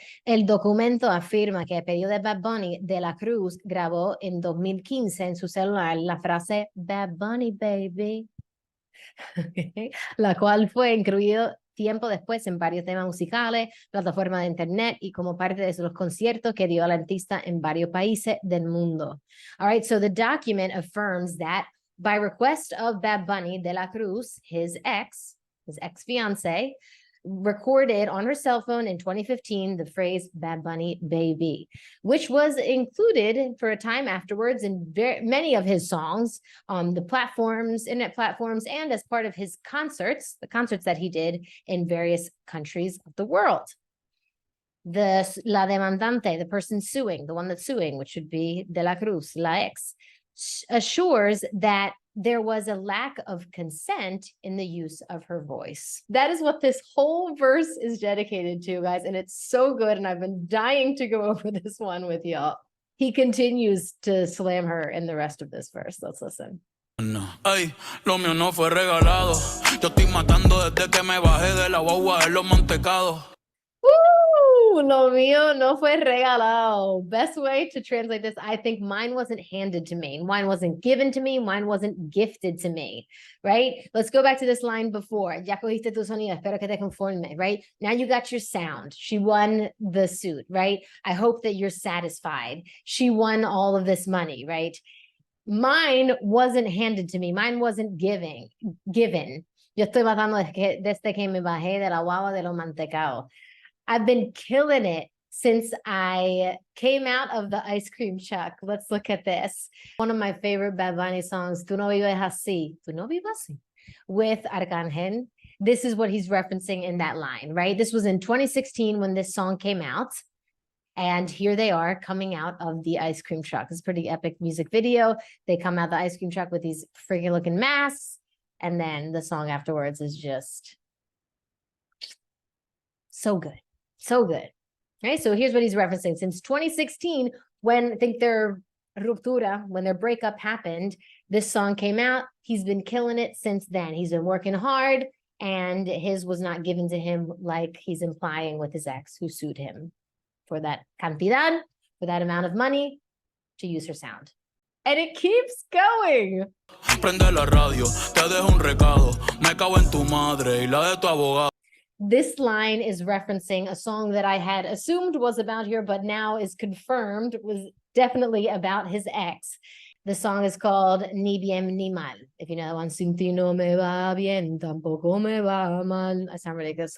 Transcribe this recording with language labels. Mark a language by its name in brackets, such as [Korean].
[Spanish] El documento afirma que el pedido de Bad Bunny de la Cruz grabó en 2015 en su celular la frase Bad Bunny, baby, la cual fue incluido tiempo después en varios temas musicales, plataformas de internet y como parte de los conciertos que dio al artista en varios países del mundo. [English] All right, so the document affirms that by request of Bad Bunny de la Cruz, his ex-fiance, recorded on her cell phone in 2015 the phrase Bad Bunny baby, which was included for a time afterwards in many of his songs on the platforms, internet platforms, and as part of his concerts, the concerts that he did in various countries of the world. La demandante, the person suing, the one that's suing, which should be De La Cruz, la ex, assures that there was a lack of consent in the use of her voice. That is what this whole verse is dedicated to, guys, and it's so good, and I've been dying to go over this one with y'all. He continues to slam her in the rest of this verse. Let's listen. No. [Spanish] Ay, lo mío no fue regalado. Yo estoy matando desde que me bajé de la guagua de los mantecados. Woo! Lo mío no fue regalado. [English] Best way to translate this, I think mine wasn't handed to me. Mine wasn't given to me. Mine wasn't gifted to me, right? Let's go back to this line before. [Spanish] Ya cogiste tu sonido, espero que te conforme, [English] right? Now you got your sound. She won the suit, right? I hope that you're satisfied. She won all of this money, right? Mine wasn't handed to me. Mine wasn't given. [Spanish] Yo estoy matando desde que me bajé de la guagua de los mantecados. [English] I've been killing it since I came out of the ice cream truck. Let's look at this. One of my favorite Bad Bunny songs, Tú no vives así, Tú no vives así, with Arcángel. This is what he's referencing in that line, right? This was in 2016 when this song came out. And here they are coming out of the ice cream truck. It's a pretty epic music video. They come out the ice cream truck with these freaking looking masks. And then the song afterwards is just so good. So good. Right? So here's what he's referencing. Since 2016, when I think their ruptura, when their breakup happened, this song came out. He's been killing it since then. He's been working hard, and his was not given to him like he's implying with his ex who sued him for that cantidad, for that amount of money to use her sound. And it keeps going. [Spanish] Prende la radio, te dejo un recado. Me cago en tu madre y la de tu abogado. [English] This line is referencing a song that I had assumed was about her, but now is confirmed was definitely about his ex. The song is called Ni Bien Ni Mal. If you know that one, [Spanish] Sin ti no me va bien, tampoco me va mal. [English] I sound ridiculous.